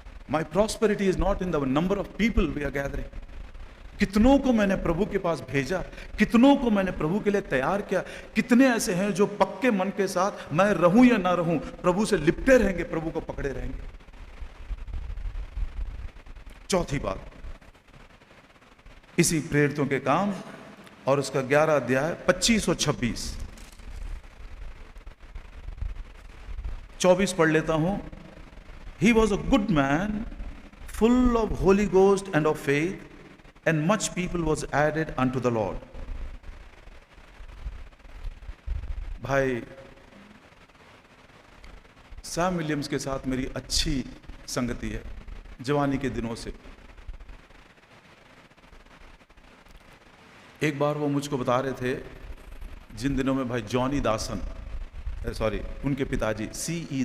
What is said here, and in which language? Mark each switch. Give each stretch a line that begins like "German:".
English: My prosperity is not in the number of people we are gathering.
Hindi: कितनों को मैंने प्रभु के पास भेजा, कितनों को मैंने प्रभु के लिए तैयार किया, कितने ऐसे हैं जो पक्के मन के साथ मैं रहूं या ना रहूं प्रभु से लिपटे रहेंगे, प्रभु को पकड़े रहेंगे। चौथी बात, इसी प्रेरितों के काम और उसका 11 अध्याय 25 और 26, 24 पढ़ लेता हूं।
English: He was a good man, full of Holy Ghost and of faith, and much people was added unto the Lord.
Hindi: भाई सैम विलियम्स के साथ मेरी अच्छी संगति है जवानी के दिनों से। एक बार वो मुझको बता रहे थे, जिन दिनों में भाई जॉनी दासन, सॉरी उनके पिताजी C.E.